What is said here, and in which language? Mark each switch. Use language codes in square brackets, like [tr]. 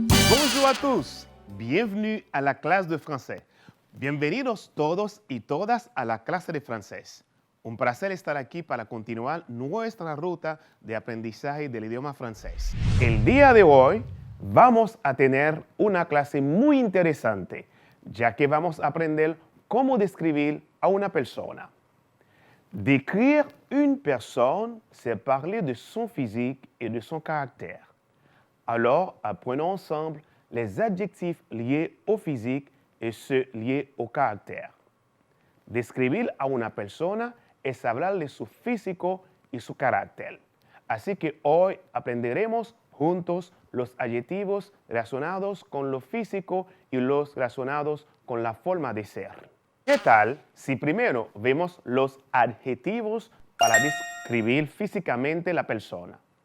[fr] Bonjour à tous, bienvenue à la clase de français. [es] Bienvenidos todos y todas a la clase de francés. Un placer estar aquí para continuar nuestra ruta de aprendizaje del idioma francés. El día de hoy vamos a tener una clase muy interesante, ya que vamos a aprender cómo describir a una persona. [fr] Décrire une personne, c'est parler de son physique et de son caractère. Alors, apprenons ensemble les adjectifs liés au physique et ceux liés au caractère. [es] Describir a una persona es hablar de su físico y su carácter. Así que hoy aprenderemos juntos los adjetivos relacionados con lo físico y los relacionados con la forma de ser. ¿Qué tal si primero vemos los adjetivos para describir físicamente la persona?